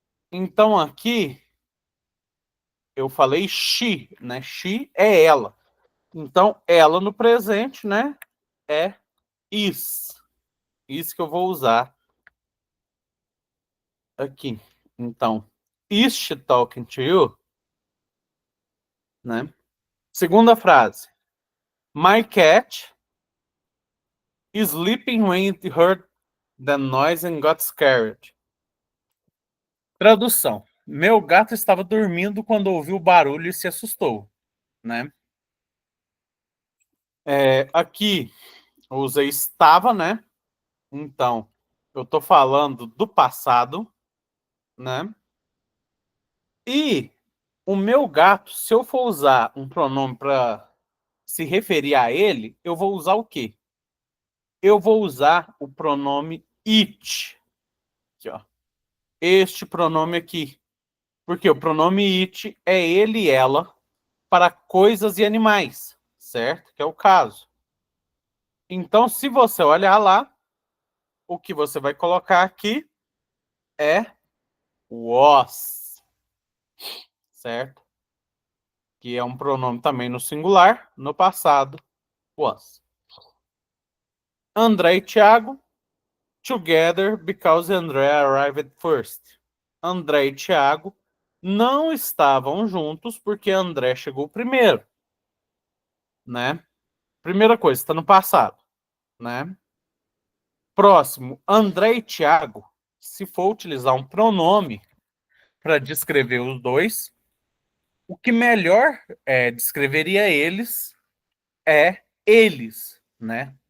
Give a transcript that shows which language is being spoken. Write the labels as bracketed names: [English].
[Portuguese] Então, aqui, eu falei she, né? She é ela. Então, ela no presente, né, é is. Isso que eu vou usar aqui. Então, [English] is she talking to you? [Portuguese] Né? Segunda frase. [English] My cat is sleeping when it heard the noise and got scared. [Portuguese] Tradução. Meu gato estava dormindo quando ouviu o barulho e se assustou, né? Aqui eu usei estava, né? Então, eu estou falando do passado, né? E o meu gato, se eu for usar um pronome para se referir a ele, eu vou usar o quê? Eu vou usar o pronome it. Aqui, ó. Este pronome aqui. Porque o pronome it é ele e ela para coisas e animais, certo? Que é o caso. Então, se você olhar lá, o que você vai colocar aqui é was, certo? Que é um pronome também no singular, no passado, was. [English] André e Thiago, together because André arrived first. [Portuguese] André e Thiago não estavam juntos porque André chegou primeiro, né? Primeira coisa, está no passado, né? Próximo, André e Thiago, se for utilizar um pronome para descrever os dois, o que melhor descreveria eles é eles, né?